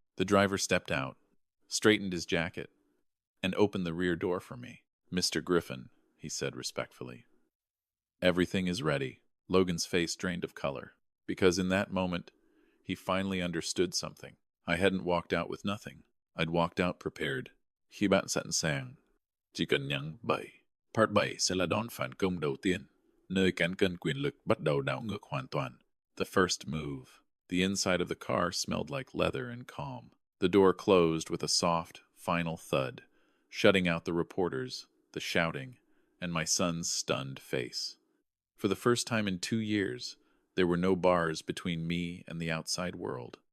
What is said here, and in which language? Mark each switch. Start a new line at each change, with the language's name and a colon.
English: The driver stepped out, straightened his jacket, and opened the rear door for me. "Mr. Griffin," he said respectfully. "Everything is ready." Logan's face drained of color, because in that moment, he finally understood something. I hadn't walked out with nothing. I'd walked out prepared.
Vietnamese: Khi bạn sẵn sàng, chỉ cần nhấn 7. Part 7 sẽ là đòn phản công đầu tiên, nơi cán cân quyền lực bắt đầu đảo ngược hoàn toàn.
English: The first move. The inside of the car smelled like leather and calm. The door closed with a soft, final thud, shutting out the reporters, the shouting, and my son's stunned face. For the first time in 2 years, there were no bars between me and the outside world.